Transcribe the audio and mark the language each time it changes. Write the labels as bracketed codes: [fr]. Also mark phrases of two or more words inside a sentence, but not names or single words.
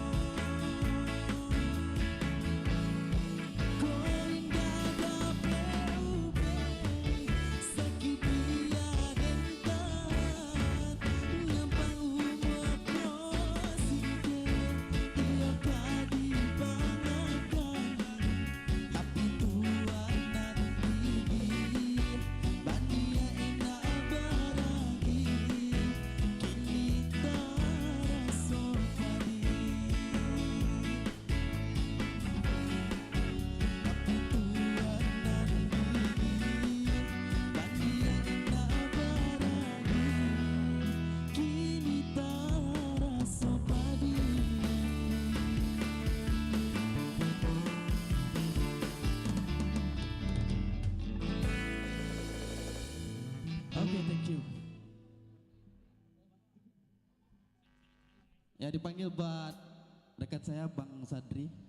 [min] Kau indah dape ube, sakit biar den tahan, nyampang umur kau singke, iyo kadi pangakan, tapi Tuhan dan gigi, bania enak baragi, kini tak rasa padi. Tapi Tuhan dan gigi, bania enak baragi, kini tak rasa padi. [en] Oke, thank you. [id] Ya, dipanggil buat rekan saya Bang Sadri.